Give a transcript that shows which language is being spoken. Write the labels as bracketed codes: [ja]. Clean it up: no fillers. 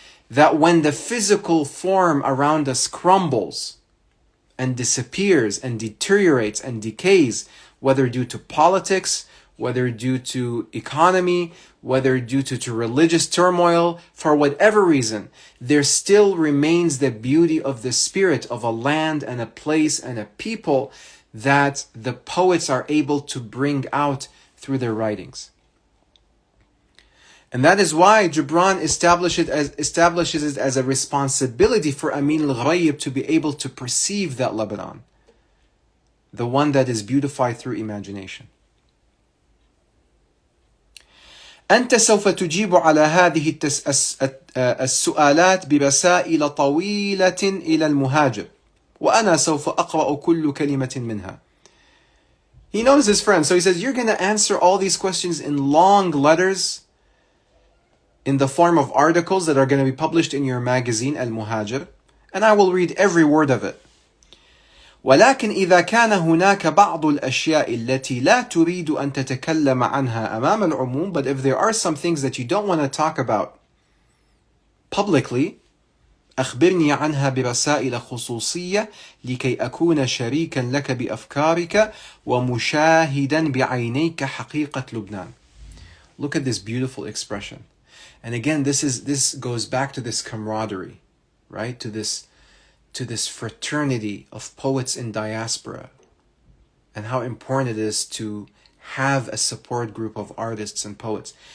[en] That when the physical form around us crumbles and disappears and deteriorates and decays, whether due to politics, whether due to economy, whether due to religious turmoil, for whatever reason, there still remains the beauty of the spirit of a land and a place and a people that the poets are able to bring out through their writings. And that is why Gibran establishes it as a responsibility for Amin al-Ghayb to be able to perceive that Lebanon, the one that is beautified through imagination. [ar] أنت سوف تجيب على هذه السؤالات بمسائل طويلة إلى المهاجر وأنا سوف أقرأ كل كلمة منها. [en] He knows his friend, so he says, you're going to answer all these questions in long letters in the form of articles that are going to be published in your magazine Al-Muhajir, and I will read every word of it. [ar] ولكن إذا كان هناك بعض الأشياء التي لا تريد أن تتكلم عنها أمام العموم, [en] but if there are some things that you don't want to talk about publicly, [ar] أخبرني عنها برسائل خصوصية لكي أكون شريكا لك بأفكارك ومشاهدا بعينيك حقيقة لبنان. [en] Look at this beautiful expression. And again, this goes back to this camaraderie, right? To this fraternity of poets in diaspora, and how important it is to have a support group of artists and poets.